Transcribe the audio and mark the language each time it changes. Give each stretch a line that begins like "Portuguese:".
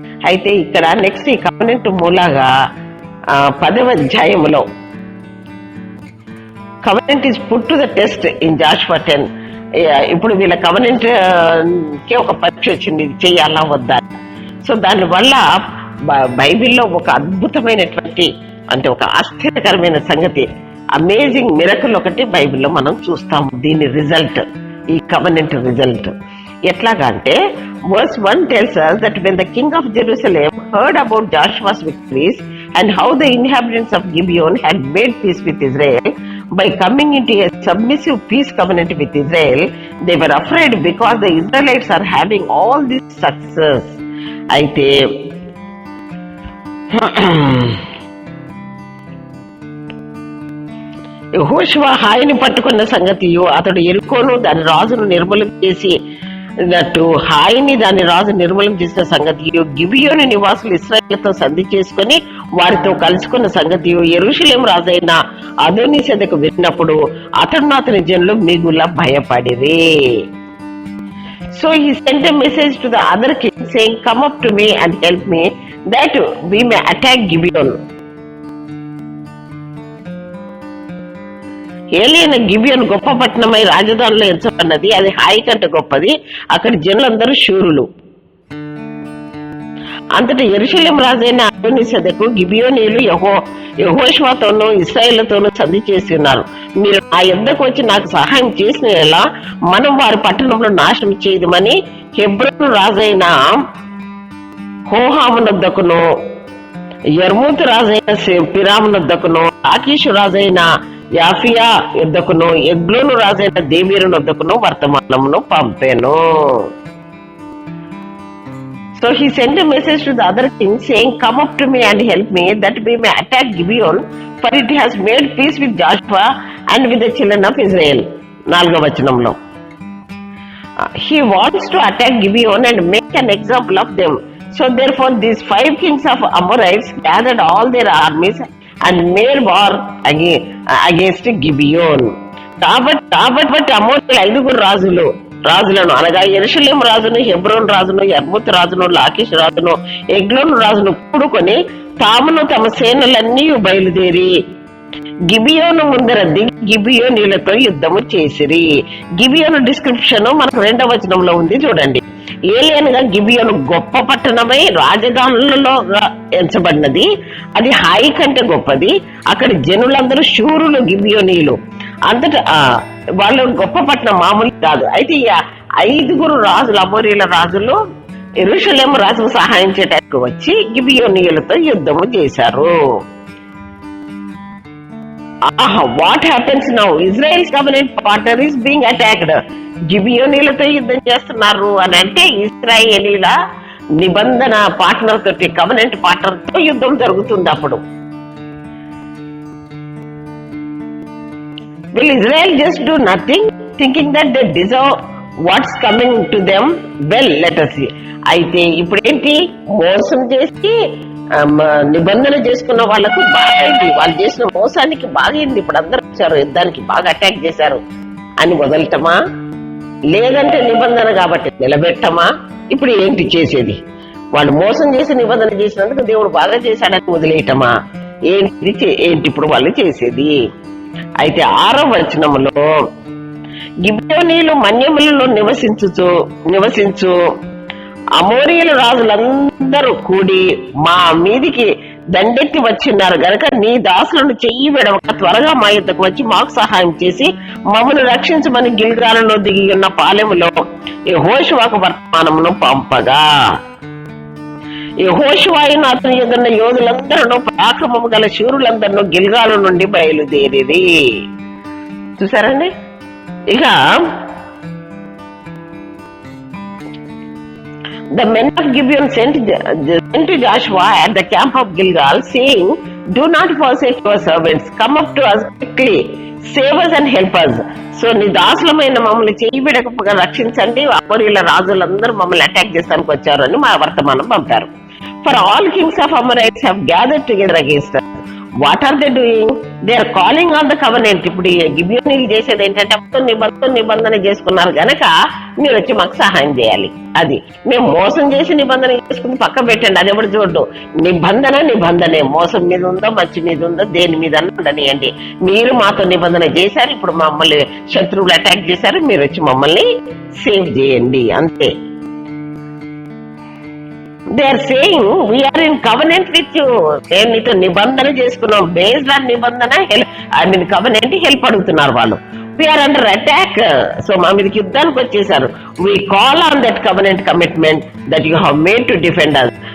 Telugu: అయితే ఇక్కడ నెక్స్ట్ ఈ కవెనెంట్ మూలంగా 10వ అధ్యాయంలో
English: Covenant is put to the test in Joshua 10.
Telugu: ఇప్పుడు వీళ్ళ కవెనెంట్ కి ఒక పరీక్ష వచ్చింది, ఇది చేయాలా వద్దా. సో దానివల్ల బైబిల్లో ఒక అద్భుతమైనటువంటి అంటే ఒక ఆశ్చర్యకరమైన సంగతి, అమేజింగ్ మిరకల్ ఒకటి బైబిల్లో మనం చూస్తాము. దీని రిజల్ట్, ఈ కవెనెంట్ రిజల్ట్ ఎట్లాగా అంటే
English: verse 1 tells us that when the king of Jerusalem heard about Joshua's victories and how the inhabitants of Gibeon had made peace with Israel by coming into a submissive peace covenant with Israel, they were afraid because the Israelites are having all this success.
Telugu: అయితే యెహోషువ హాయిని పట్టుకున్న సంగతియు, అతడు యెరికోను దాని రాజును నిర్మూలం చేసినట్టు హాయిని దాని రాజు నిర్మూలం చేసిన సంగతియు, గిబియోను నివాసులు ఇశ్రాయేలుతో సంధి చేసుకుని వారితో కలుసుకున్న సంగతియు యెరూషలేము రాజైన అదోనీసెదెకు విన్నప్పుడు అతడు అతని జనులు మిగుల భయపడిరి.
English: So he sent a message to the other king saying, come up to me and help me that we may attack Gibeon.
Telugu: ఏలియన గిబియోను గొప్ప పట్టణమై రాజధానిలో ఎంచబడినది, అది హాయి కంటే గొప్పది, అక్కడి జనులందరూ శూరులు. అంతటా యెరూషలేము రాజైన అదోనీసెదెకు గిబియోనీయులు యెహోషువతోనూ ఇశ్రాయేలుతోనూ సంధి చేసి ఉన్నారు. మీరు ఆ యుద్ధకు వచ్చి నాకు సహాయం చేసిన ఎలా మనం వారి పట్టణంలో నాశనం చేయదమని హెబ్రోను రాజైన హోహామునొద్దకును, యర్మూతు రాజైన పిరామునొద్దకును, ఆకీషు రాజైన యాఫియా యుద్ధకును, ఎగ్లోను రాజైన దేవీరుని వద్దకును వర్తమానమును పంపాను.
English: So he sent a message to the other king saying, come up to me and help me that we may attack Gibeon, for it has made peace with Joshua and with the children of Israel.
Telugu: 4వ వచనంలో
English: he wants to attack Gibeon and make an example of them. So therefore these 5 kings of Amorites gathered all their armies and made war against Gibeon.
Telugu: కాబట్టి అమోరీయుల 5 రాజులను అనగా యెరూషలేము రాజును, హెబ్రోను రాజును, యర్మూతు రాజును, లాకీషు రాజును, ఎగ్లోను రాజును కూడుకొని తామును తమ సేనలన్నీ బయలుదేరి గిబియోను ముందర దిగి గిబియోనీలతో యుద్ధము చేసిరి. గిబియోను డిస్క్రిప్షన్ మనకు 2వ వచనంలో ఉంది, చూడండి. ఏలియనగా గిబియోను గొప్ప పట్టణమై రాజధానులలో ఎంచబడినది, అది హాయి కంటే గొప్పది, అక్కడి జనులందరూ శూరులు గిబియోనీయులు. అంతటా వాళ్ళు గొప్ప పట్టణం మామూలు కాదు. అయితే ఈ 5 రాజులు, అమోరీయుల రాజులు యెరూషలేము రాజుకు సహాయం చేయడానికి వచ్చి గిబియోనీయులతో యుద్ధము చేశారు.
English: What happens now? Israel's covenant partner is being attacked.
Telugu: గిబియోనీలతో యుద్ధం చేస్తున్నారు అని అంటే ఇశ్రాయేలీల నిబంధన పార్ట్నర్ తోటి, కవెనెంట్ పార్ట్నర్ తో యుద్ధం జరుగుతుంది.
English: అప్పుడు will Israel just do nothing thinking that they deserve what's coming to them? Well, let us see.
Telugu: అయితే ఇప్పుడు ఏంటి, మోసం చేసి నిబంధన చేసుకున్న వాళ్ళకు బాగైంది, వాళ్ళు చేసిన మోసానికి బాగైంది. ఇప్పుడు అందరూ వచ్చారు యుద్ధానికి, బాగా అటాక్ చేశారు అని వదలటమా, లేదంటే నిబంధన కాబట్టి నిలబెట్టమా? ఇప్పుడు ఏంటి చేసేది? వాళ్ళు మోసం చేసి నిబంధన చేసినందుకు దేవుడు బాగా చేశాడని వదిలేయటమా? ఏంటి ఇప్పుడు వాళ్ళు చేసేది? అయితే 6వ వచనములో గిబియోనీయులు మన్యములలో నివసించు అమోరీయుల రాజులందరూ కూడి మా మీదికి దండెత్తి వచ్చిన్నారు గనక నీ దాసులను చెయ్యి విడవక త్వరగా మా యుద్ధకు వచ్చి మాకు సహాయం చేసి మమ్మల్ని రక్షించమని గిల్గాలలో దిగి ఉన్న పాలెములో యెహోషువకు వర్తమానమును పంపగా యెహోషువను అతని ఎదున్న యోధులందరూ పరాక్రమము గల శూరులందరూ గిల్గాలు నుండి బయలుదేరిరి. చూసారండి.
English: ఇక the men of Gibeon sent to Joshua at the camp of Gilgal, saying, "Do not forsake your servants. Come up to us quickly. Save us and help us."
Telugu: So నీ దాసులమైన మమ్మల్ని చేయి విడకపోగా రక్షించండి, అమోరీయుల రాజులందరూ మమ్మల్ని అటాక్ చేస్తానికి వచ్చారు అని మా వర్తమానం పంపారు.
English: For all kings of Amorites have gathered together against us. What are they doing? They are calling on the covenant.
Telugu: ఇప్పుడు గిబియోనీలు చేసేది ఏంటంటే నిబంధన చేసుకున్నారు గనక మీరు వచ్చి మాకు సహాయం చేయాలి. అది మేము మోసం చేసి నిబంధన చేసుకుని పక్క పెట్టండి, అది ఎవరు చూడ్డు. నిబంధనే, మోసం మీద ఉందో మంచి మీద ఉందో దేని మీద ఉండనియండి. మీరు మాతో నిబంధన చేశారు, ఇప్పుడు మమ్మల్ని శత్రువులు అటాక్ చేశారు, మీరు వచ్చి మమ్మల్ని సేవ్ చేయండి, అంతే.
English: They are saying, we are in covenant with you.
Telugu: నేను నీతో నిబంధన చేసుకున్నాం, బేస్డ్ ఆన్ నిబంధన కవెనెంట్ హెల్ప్ అడుగుతున్నారు వాళ్ళు.
English: We are under attack.
Telugu: So మా మీదకి యుద్ధానికి వచ్చేసారు.
English: We call on that covenant commitment that you have made to defend us.